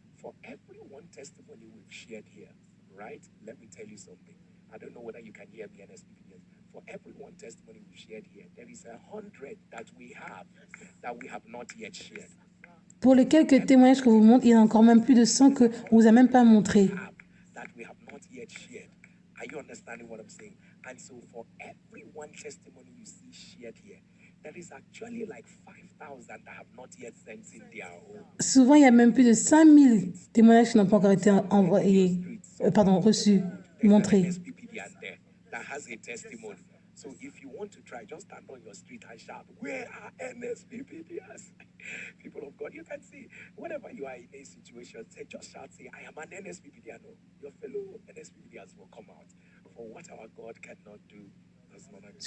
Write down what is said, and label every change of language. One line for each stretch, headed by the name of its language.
English: For every one testimony we've shared here, right? Let me tell you something. I don't know whether you can hear me, NSPPDS. For every one testimony we've shared here, there is 100 that we have not yet shared.
French: Pour les quelques témoignages que vous montrez, il y en a encore même plus de 100 qu'on ne vous a même pas montré.
English: That we have not yet shared. Are you understanding what I'm saying? And so for every one testimony you see shared here, there is actually like 5,000 that have not yet sent in their own.
French: Souvent, il y a même plus de 5000 témoignages qui n'ont pas encore été envoyés, reçus, montrés.
English: That has a testimony. So if you want to try, just stand on your street and shout, where are NSPPDS? People of God, you can see, whenever you are in a situation, just shout, say, I am an NSPPDS. No, your fellow NSPPDS will come out. For what our God cannot do, does not exist.